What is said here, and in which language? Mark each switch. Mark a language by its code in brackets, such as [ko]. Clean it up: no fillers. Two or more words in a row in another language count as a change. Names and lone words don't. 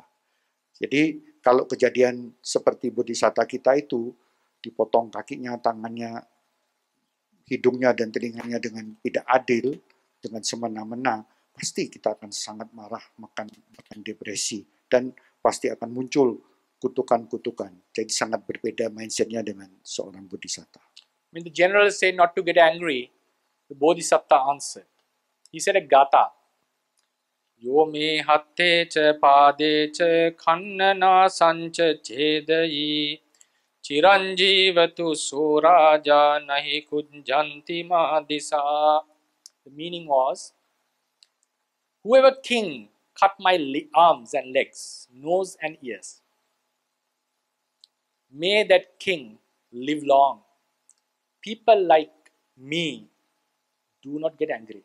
[id] Jadi kalau kejadian seperti bodhisatta kita itu, dipotong kakinya, tangannya, hidungnya dan telinganya dengan tidak adil, dengan semena-mena, pasti kita akan sangat marah, makan depresi, dan pasti akan muncul kutukan-kutukan. Jadi sangat berbeda mindsetnya dengan seorang bodhisatta. [en] When the general said not to get angry, the bodhisatta answered. He said a [pi] gatha. Yo me hatte cha pade cha khannana sancha chedayi chiranjivatu suraja nahi kunjanti madisa. [en] The meaning was, whoever king cut my arms and legs, nose and ears, may that king live long. People like me do not get angry.